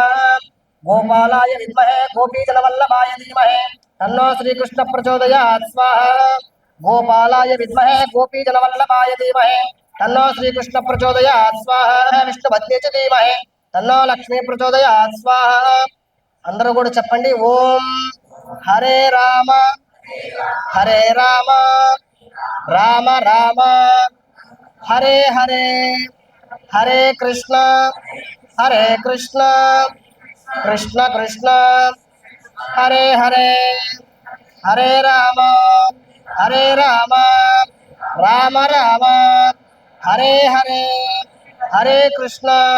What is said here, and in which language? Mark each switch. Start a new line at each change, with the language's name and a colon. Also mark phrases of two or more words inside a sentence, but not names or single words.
Sanskrit: गोपालाय विद्महे गोपीजनवल्लभाय धीमहि तन्नो श्रीकृष्ण प्रचोदयात् स्वाहा। गोपालाय विद्महे गोपीजनवल्लभाय धीमहि तन्नो श्रीकृष्ण प्रचोदयात् स्वाहा। विष्णुपत्नी च धीमहि तन्नो लक्ष्मी प्रचोदयात् स्वाहा।
Telugu: అందరూ కూడా చెప్పండి
Sanskrit: ఓం హరే రామ హరే రామ రామ రామ हरे हरे हरे कृष्ण कृष्ण कृष्ण हरे हरे हरे राम राम राम हरे हरे हरे कृष्ण